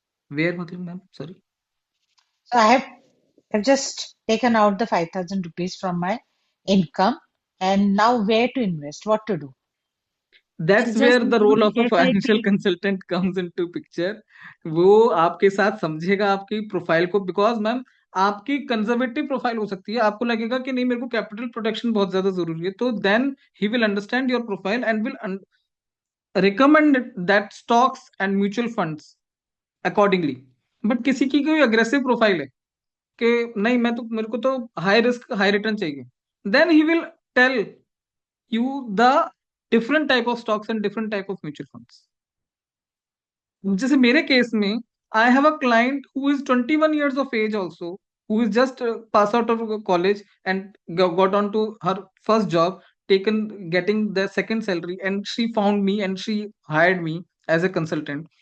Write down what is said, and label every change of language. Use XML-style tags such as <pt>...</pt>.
<en>Where, ma'am? Sorry. So I've just taken out the 5,000 rupees from my income, and now where to invest? What to do? That's Just where the role of a financial SIP. consultant comes into picture.</en> <hi>वो आपके साथ समझेगा आपकी profile को, because ma'am आपकी conservative profile हो सकती है, आपको लगेगा कि नहीं मेरे को कैपिटल प्रोटेक्शन बहुत ज्यादा जरूरी है, तो</hi> <en>Then he will understand your profile and will recommend that stocks and mutual funds accordingly.</en> <hi>But किसी की कोई अग्रेसिव प्रोफाइल है कि नहीं मैं तो मेरे को तो हाई रिस्क हाई रिटर्न चाहिए,</hi> <en>Then he will tell you the different type of stocks and different type of mutual funds.</en> <hi>जैसे मेरे केस में</hi> <en>I have a client who is 21 years of age also, who is just pass out of college and got on to her first job, taken getting the second salary, and she found me and she hired me as a consultant.</en>